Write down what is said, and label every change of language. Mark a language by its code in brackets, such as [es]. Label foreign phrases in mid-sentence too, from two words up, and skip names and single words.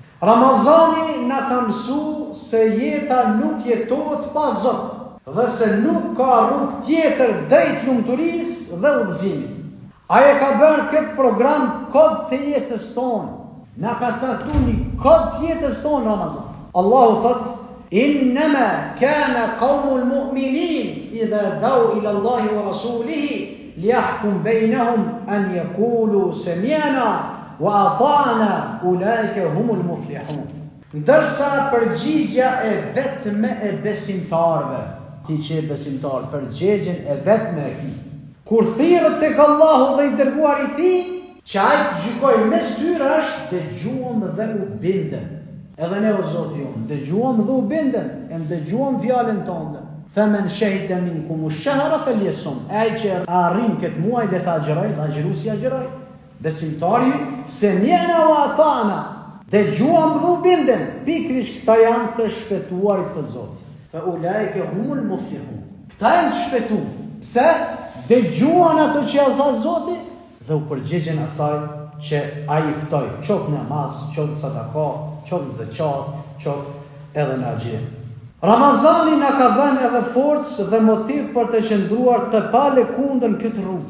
[sq] Ramazani na ka mësuar se jeta nuk jetohet pa Zot dhe se nuk ka rrugë tjetër drejt lumturisë dhe udhëzimit. Ai e ka bërë këtë program kod të jetës tonë. Na ka caktuar një kod të jetës tonë Ramazan. Allahu thot: [ar] "إنما كان قول المؤمنين إذا دعوا إلى الله ورسوله ليحكم بينهم أن يقولوا سمعنا وأطعنا أولئك هم المفلحون." [sq] Ndërsa përgjigja e vetme e besimtarëve, ti që e besimtar, përgjigjen e vetme e tij, kur thirrët tek Allahu dhe i dërguari i tij, që ai të gjykoj mes tyre është dëgjuam dhe u bindëm. Edhe ne o Zoti jon, dëgjuam dhe u bindëm, e dëgjuam fjalën tonë. [ar] فمن شهد منكم الشهر فليصم. [sq] Ai që arrin këtë muaj le ta agjëroj, agjëruesi agjëroj. [ar] Besimtari سمعنا وأطعنا, [sq] dëgjuam dhe u bindëm. Pikërisht këta janë të shpëtuarit të Zotit. [ar] فأولئك هم المفلحون. [sq] Këta janë të shpëtuar. Pse? Dëgjuan ato që ia tha Zoti dhe u përgjigjen asaj që ai i ftoi, qoftë namaz, qoftë sadaka, qoftë zeqat, qoftë edhe në agje. Ramazani na ka dhënë edhe forcë dhe motiv për të qëndruar të palëkundën këtë rrugë.